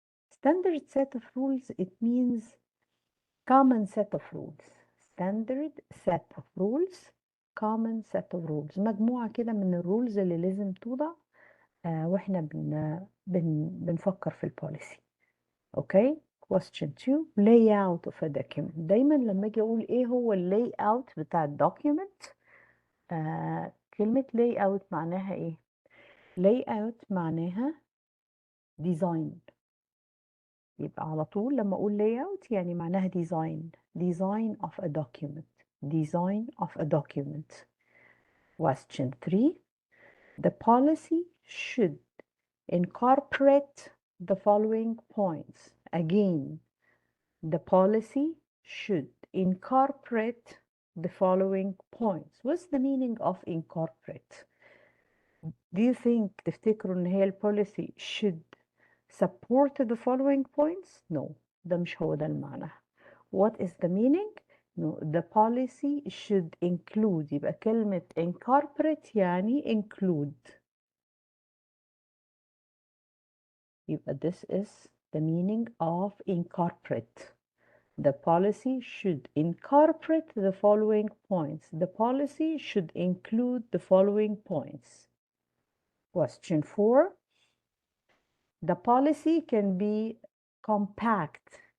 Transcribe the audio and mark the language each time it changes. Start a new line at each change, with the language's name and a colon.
English: Standard set of rules, it means common set of rules. Standard set of rules, common set of rules.
Arabic: مجموعة كده من الرولز اللي لازم توضع واحنا بنفكر في البوليسي.
English: Okay. Question 2. layout of a document.
Arabic: دايما لما اجي اقول ايه هو اللاي اوت بتاع الدوكيومنت، كلمة layout معناها ايه؟ layout معناها design. يبقى على طول لما أقول layout يعني معناها
English: design of a document. Question 3. The policy should incorporate the following points. Again, the policy should incorporate the following points. What's the meaning of incorporate? Do you think
Arabic: تفتكروا ان هي
English: policy should support the following points? No,
Arabic: ده مش هو ده المعنى.
English: What is the meaning? No, the policy should include.
Arabic: يبقى كلمة incorporate يعني include. يبقى
English: this is the meaning of incorporate. The policy should incorporate the following points. The policy should include the following points. Question 4. The policy can be compact.